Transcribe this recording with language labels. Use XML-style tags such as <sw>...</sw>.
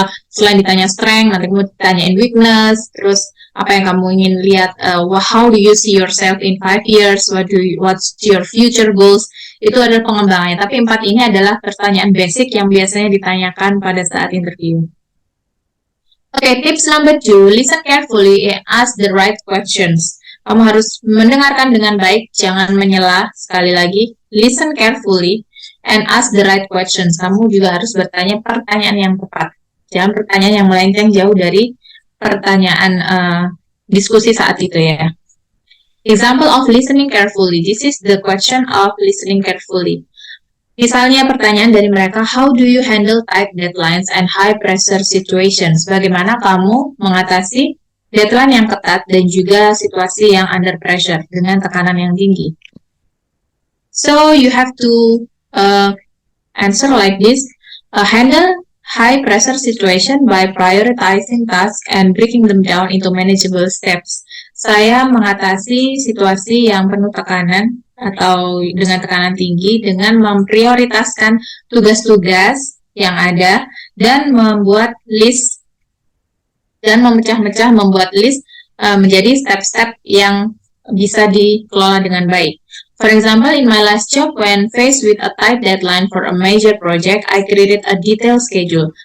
<id>Selain ditanya strength, nanti kamu ditanyain weakness, terus apa yang kamu ingin lihat,</id> <en>how do you see yourself in 5 years, what's your future goals,</en> <id>itu adalah pengembangannya. Tapi 4 ini adalah pertanyaan basic yang biasanya ditanyakan pada saat interview.</id> <en>Okay, tips number 2, listen carefully and ask the right questions.</en> <id>Kamu harus mendengarkan dengan baik, jangan menyela.</id> <en>Sekali lagi, listen carefully and ask the right questions.</en> <id>Kamu juga harus bertanya pertanyaan yang tepat. Jangan pertanyaan yang melenceng jauh dari pertanyaan diskusi saat itu ya.</id> <en>Example of listening carefully. This is the question of listening carefully.</en> <id>Misalnya pertanyaan dari mereka,</id> <en>how do you handle tight deadlines and high pressure situations?</en> <id>Bagaimana kamu mengatasi deadline yang ketat dan juga situasi yang</id> <en>under pressure</en> <id>dengan tekanan yang tinggi?</id> <en>So you have to answer like this. Handle high pressure situation by prioritizing tasks and breaking them down into manageable steps.</en> <id>Saya mengatasi situasi yang penuh tekanan atau dengan tekanan tinggi dengan memprioritaskan tugas-tugas yang ada dan membuat list dan memecah-mecah membuat list menjadi step-step yang bisa dikelola dengan baik.</id> <en>For example, in my last job, when faced with a tight deadline for a major project, I created a detailed schedule.</en>